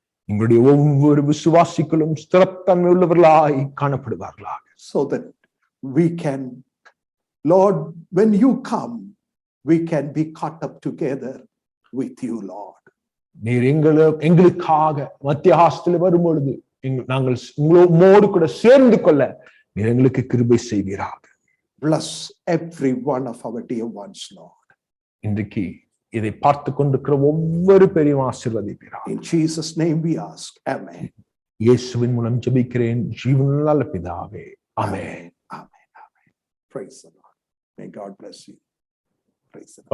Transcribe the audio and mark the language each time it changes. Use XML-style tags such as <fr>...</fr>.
<ta>எங்களுடைய ஒவ்வொரு விசுவாசிகளும் ஸ்திரத்தன்மை உள்ளவர்களாய் காணப்படுவார்களாக.</ta> <en>So that we can, Lord, when you come, we can be caught up together with you, Lord.</en> <ta>நீர் எங்களுக்காக மத்திய ஹாஸ்டல் வரும் பொழுது நாங்கள் உங்களோடு கூட சேர்ந்து கொள்ள நீர் எங்களுக்கு கிருபை செய்வீராக.</ta> <en>Bless every one of our dear ones, Lord.</en> <ta>இன்றைக்கு இதை பார்த்து கொண்டிருக்கிற ஒவ்வொரு பேரையும் ஆசீர்வதிப்பீராக.</ta> <en>In Jesus' name we ask. Amen.</en> <ta>இயேசுவின் மூலம் ஜெபிக்கிறேன் ஜீவனுள்ள பிதாவே.</ta> <en>Amen. Amen. Amen. Praise the Lord. May God bless you. Praise the Lord.</en>